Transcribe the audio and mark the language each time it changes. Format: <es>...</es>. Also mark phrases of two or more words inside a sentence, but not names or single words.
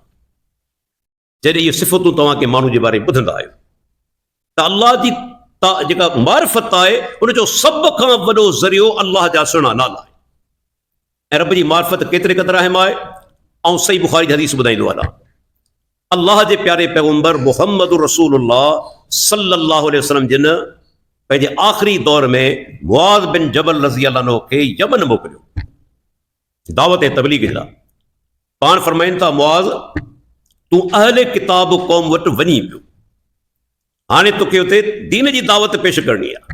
<sd>जॾहिं इहे सिफ़तूं तव्हांखे माण्हू जे बारे में ॿुधंदा आहियो त अल्लाह जी जेका मारिफत आहे उनजो सभ खां वॾो ज़रियो अल्लाह जा सुहिणा नाला आहे। ऐं रब जी मारिफत केतिरे क़दुरु अहम आहे, ऐं सही बुखारी जी हदीस ॿुधाईंदो आहे। अल्लाह जे प्यारे पैगम्बर मुहम्मद रसूलुल्लाह</sd> <ar>صلى الله عليه وسلم</ar> <sd>जिन पंहिंजे आख़िरी दौर में मुआज़ बिन जबल</sd> <ar>رضي الله عنه</ar> <sd>खे यमन मोकिलियो दावत ऐं तबलीग जे लाइ। पाण फरमाइनि था, मुआज़ तूं अहले किताब क़ौम वटि वञी पियो, हाणे तोखे हुते दीन जी दावत पेश करणी आहे।</sd>